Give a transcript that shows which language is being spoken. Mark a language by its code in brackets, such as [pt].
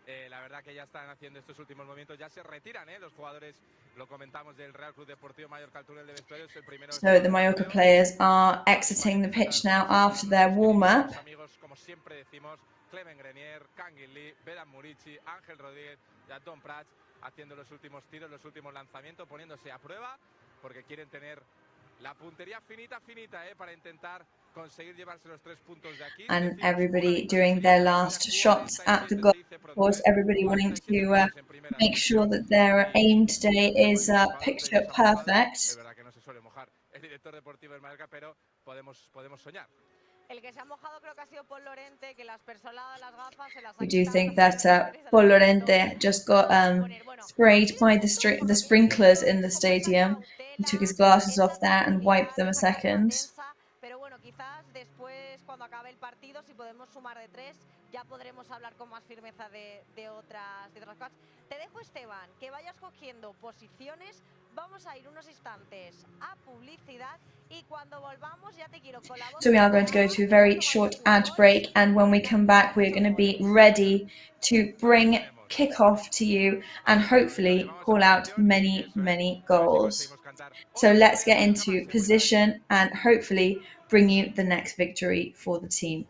[es] La verdad que ya están haciendo estos últimos movimientos, ya se retiran los jugadores, lo comentamos, del Real Club Deportivo Mallorca, al túnel de vestuarios, el primero. [en] So the Mallorca players are exiting the pitch now after their warm-up. [es] Amigos, como siempre decimos, Clemen Grenier, Kangin Lee, Vedan Murici, Ángel Rodríguez y Abdon Prats haciendo los últimos tiros, los últimos lanzamientos, poniéndose a prueba, porque quieren tener la puntería finita para intentar conseguir llevarse los 3 puntos de aquí. [en] And everybody doing their last shots at the goal. Of course, everybody wanting to make sure that their aim today is picture perfect. [es] Es verdad que no se suele mojar el director deportivo del Mallorca, pero podemos soñar. El que se ha mojado creo que ha sido Pol Lorente, que las personas las gafas se las ha [en] We do think that Pol Lorente just got sprayed by the sprinklers in the stadium. He took his glasses off there and wiped them a second. [es] Pero bueno, quizás después, cuando acabe el partido, si podemos sumar de 3, ya podremos hablar con más firmeza de otras cosas. Te dejo, Esteban, que vayas cogiendo posiciones. Vamos a ir unos instantes a publicidad, y cuando volvamos ya te quiero con la voz. [en] So we are going to go to a very short ad break, and when we come back, we're going to be ready to bring kickoff to you and hopefully call out many, many goals. So let's get into position and hopefully bring you the next victory for the team.